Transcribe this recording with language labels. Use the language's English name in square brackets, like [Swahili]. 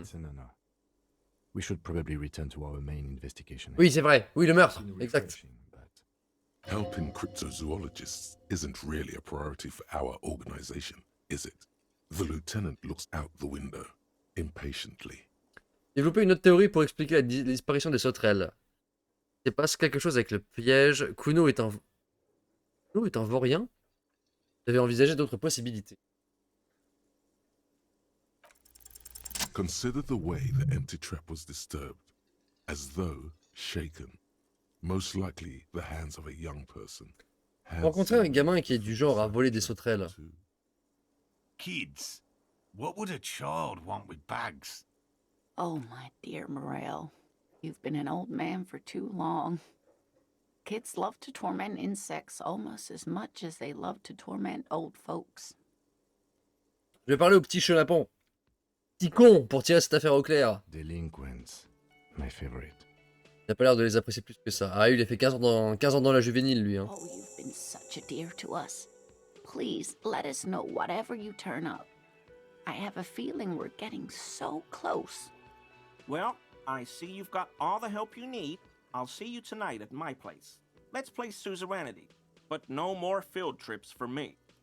[English] It's an honor. We should probably return to our main investigation. [French] Oui, c'est vrai. Oui, le meurtre. [English] It's been [French] Exact. [English] refreshing, but Helping cryptozoologists isn't really a priority for our organization, is it? The lieutenant looks out the window, impatiently. [French] Développer une autre théorie pour expliquer la disparition des sauterelles. Il se passe quelque chose avec le piège. Kuno est un vaurien. J'avais envisagé d'autres possibilités. [English] Consider the way the empty trap was disturbed, as though shaken. Most likely the hands of a young person. [French] Rencontrer un gamin qui est du genre à voler des sauterelles. [English] Kids, what would a child want with bags? Oh, my dear Morel, you've been an old man for too long. Kids love to torment insects almost as much as they love to torment old folks. [French] Je vais parler au petit chenapon. Petit con pour tirer cette affaire au clair. [English] delinquents, my favorite. [French] Il n'a pas l'air de les apprécier plus que ça. Ah, il a fait 15 ans dans la juvénile, lui. Hein. [English] Oh, you've been such a dear to us. Please let us know whatever you turn up. I have a feeling we're getting so close. Well, I see you've got all the help you need. I'll see you tonight at my place. Let's play suzerainty, but no more field trips for me.